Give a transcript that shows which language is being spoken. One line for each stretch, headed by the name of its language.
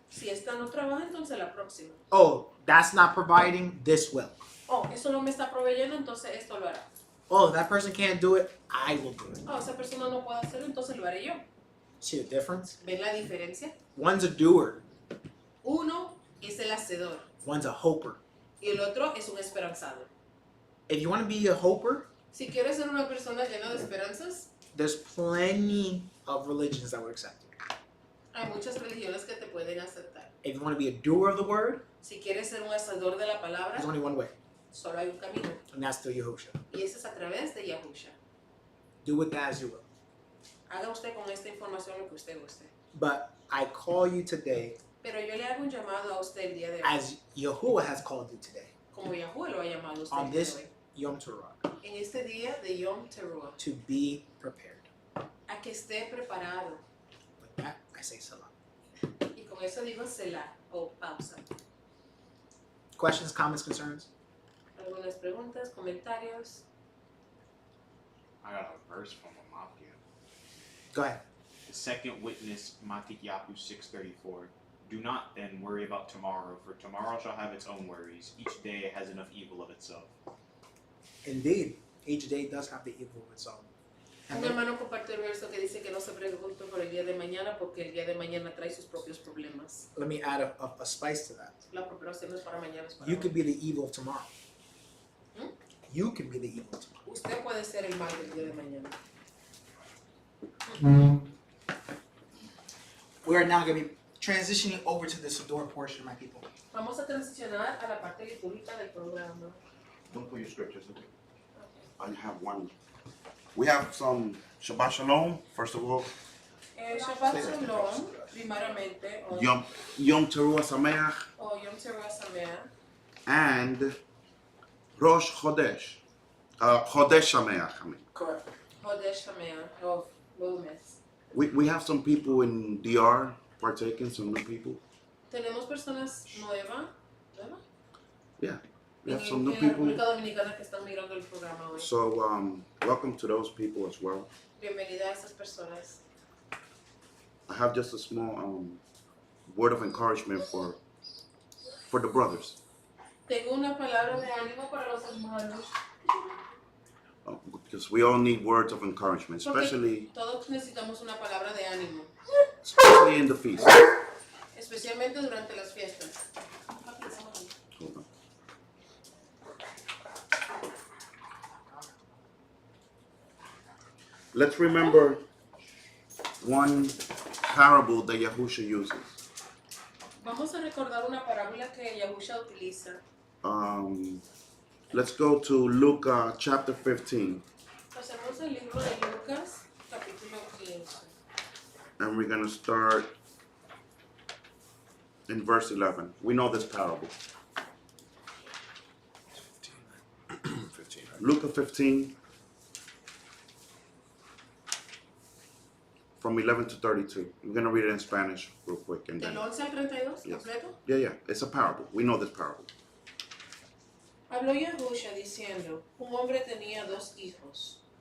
Spanish: Si esta no trabaja, entonces la próxima.
English: Oh, that's not providing, this will.
Spanish: Oh, eso no me está proveyendo, entonces esto lo hará.
English: Oh, that person can't do it, I will do it.
Spanish: Oh, esa persona no puede hacerlo, entonces lo haré yo.
English: See the difference?
Spanish: ¿Ven la diferencia?
English: One's a doer,
Spanish: Uno es el hacedor
English: one's a hoper.
Spanish: y el otro es un esperanzado.
English: If you want to be a hoper,
Spanish: Si quieres ser una persona llena de esperanzas,
English: there's plenty of religions that will accept you.
Spanish: hay muchas religiones que te pueden aceptar.
English: If you want to be a doer of the word,
Spanish: Si quieres ser un hacedor de la palabra,
English: there's only one way,
Spanish: solo hay un camino.
English: and that's through Yahushua.
Spanish: Y ese es a través de Yahusha.
English: Do with that as you will.
Spanish: Haga usted con esta información lo que usted guste.
English: But I call you today,
Spanish: Pero yo le hago un llamado a usted el día de hoy.
English: as Yahuwah has called you today,
Spanish: Como Yahuwah lo ha llamado a usted
English: on
Spanish: el día
English: this
Spanish: de hoy.
Hebrew: Yom Teruah,
Spanish: En este día de Yom Teruah.
English: to be prepared.
Spanish: A que esté preparado.
English: With that, I say salam.
Spanish: Y con eso digo selah o pausa.
English: Questions, comments, concerns?
Spanish: Algunas preguntas, comentarios.
English: I got a verse from a mafia. Go ahead. The second witness, Matityahu 6:34. Do not then worry about tomorrow, for tomorrow shall have its own worries. Each day has enough evil of itself. Indeed, each day does have the evil of its own.
Spanish: Un hermano comparte el verso que dice que no se preocupe por el día de mañana porque el día de mañana trae sus propios problemas.
English: Let me add a spice to that.
Spanish: La preparación no es para mañana, es para
English: You
Spanish: hoy.
English: could be the evil of tomorrow. Hmm? You can be the evil of tomorrow.
Spanish: Usted puede ser el mal del día de mañana.
English: We are now going to be transitioning over to the Siddur portion, my people.
Spanish: Vamos a transicionar a la parte litúrgica del programa.
English: Don't put your scriptures in. I have one. We have some Shabbat Shalom, first of all.
Spanish: Shabbat Shalom, primeramente, o
Hebrew: Yom Teruah Sameach
English: Yom Teruah Service, and Rosh Chodesh. Chodesh Sameach, I mean. Correct.
Spanish: Chodesh Sameach, o Nuevo Mes.
English: We have some people in DR partaking, some new people.
Spanish: Tenemos personas nuevas,
English: Yeah, we have
Spanish: en
English: some new
Spanish: la
English: people.
Spanish: República Dominicana que están mirando el programa hoy.
English: So welcome to those people as well.
Spanish: Bienvenida a esas personas.
English: I have just a small word of encouragement for the brothers.
Spanish: Tengo una palabra de ánimo para los hermanos.
English: Because we all need words of encouragement, especially
Spanish: Todos necesitamos una palabra de ánimo,
English: in the feast.
Spanish: especialmente durante las fiestas.
English: Hold on. Let's remember one parable that Yahusha uses.
Spanish: Vamos a recordar una parábola que Yahusha utiliza.
English: Let's go to Luke chapter 15,
Spanish: Pasemos al libro de Lucas, capítulo 15.
English: and we're going to start in verse 11. We know this parable. 15. Luke 15, from 11 to 32. We're going to read it in Spanish real quick. And then,
Spanish: Del 11 al 32,
English: Yes.
Spanish: completo.
English: yeah, it's a parable. We know this parable.
Spanish: Habló Yahusha diciendo, un hombre tenía dos hijos.